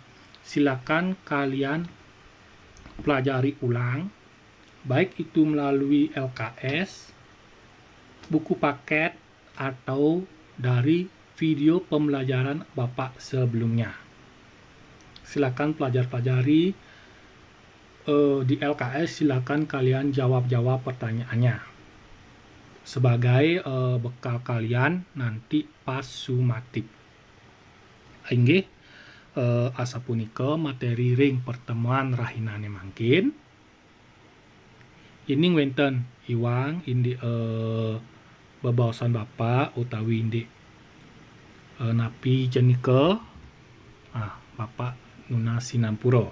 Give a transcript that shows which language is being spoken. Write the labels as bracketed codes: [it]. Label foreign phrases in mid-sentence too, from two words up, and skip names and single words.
[id] Silakan kalian pelajari ulang, baik itu melalui LKS, buku paket, atau dari video pembelajaran Bapak sebelumnya. Silakan pelajari di LKS, silakan kalian jawab pertanyaannya sebagai bekal kalian nanti pas sumatif. [ban] Inggih, asa punika materi ring pertemuan rahinane mangkin. Ini wenten iwang indi bebaosan Bapak utawi indi napi jenike Bapak nuna sinampuro.